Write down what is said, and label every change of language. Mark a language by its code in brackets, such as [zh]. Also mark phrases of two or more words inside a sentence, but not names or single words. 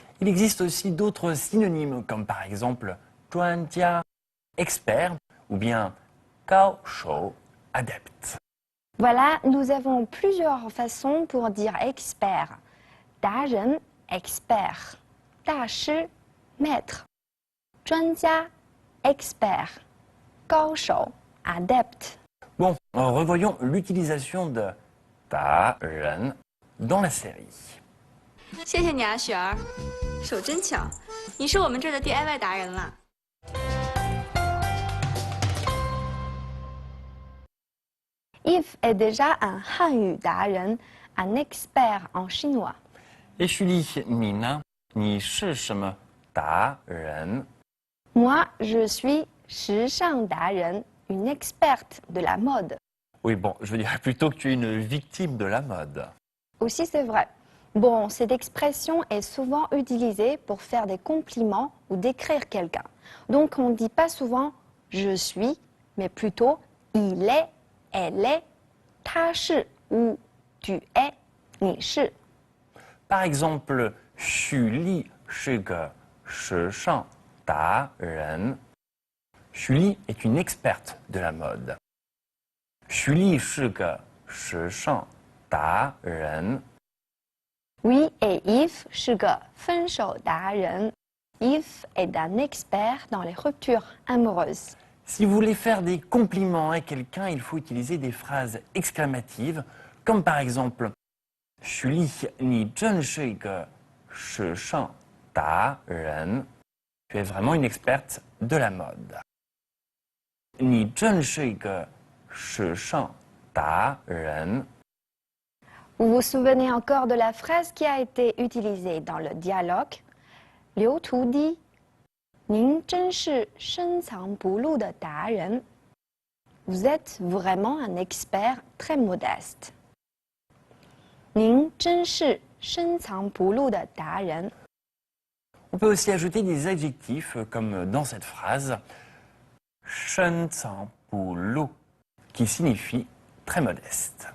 [fr] Il existe aussi d'autres synonymes comme par exemple 专家, expert, ou bien 高手, adepte. Voilà, nous avons plusieurs façons pour dire expert. Daren, expert. Dashi, maître. [zh] 专家, expert. 高手, [fr] adepte. Bon, revoyons l'utilisation de ta ren dans la série. [zh] 谢谢你啊，雪儿，手真巧，你是我们这儿的 DIY 达人了。 [fr] Yves est déjà un [zh] 汉语达人, [fr] un expert en chinois. [zh] Et Julie, 你呢？你是什么达人？ [fr] Moi, je suis [zh] 时尚达人, [fr] une experte de la mode. Oui, bon, je veux dire plutôt que tu es une victime de la mode. Aussi, c'est vrai. Bon, cette expression est souvent utilisée pour faire des compliments ou décrire quelqu'un. Donc, on ne dit pas souvent « je suis », mais plutôt « il est »,« elle est »,« [zh] 他是 [fr] » ou « tu es »,« [zh] 你是 ». [fr] Par exemple, [zh] 许丽是个时尚达人。 [fr] 许丽 est une experte de la mode. [zh] 许丽是个时尚达人。 [fr] Oui, et [zh] Yves 是个分手达人. [fr] Yves est un expert dans les ruptures amoureuses. Si vous voulez faire des compliments à quelqu'un, il faut utiliser des phrases exclamatives, comme par exemple [zh] 许丽，你真是一个时尚达人。 [fr] Tu es vraiment une experte de la mode. [zh] 你真是一个时尚达人。 [fr] Vous vous souvenez encore de la phrase qui a été utilisée dans le dialogue? [zh] Liu Tu dit « 您真是深藏不露的达人. [fr] » Vous êtes vraiment un expert très modeste. [zh] 您真是深藏不露的达人. [fr] On peut aussi ajouter des adjectifs comme dans cette phrase 深藏不露 qui signifie très modeste.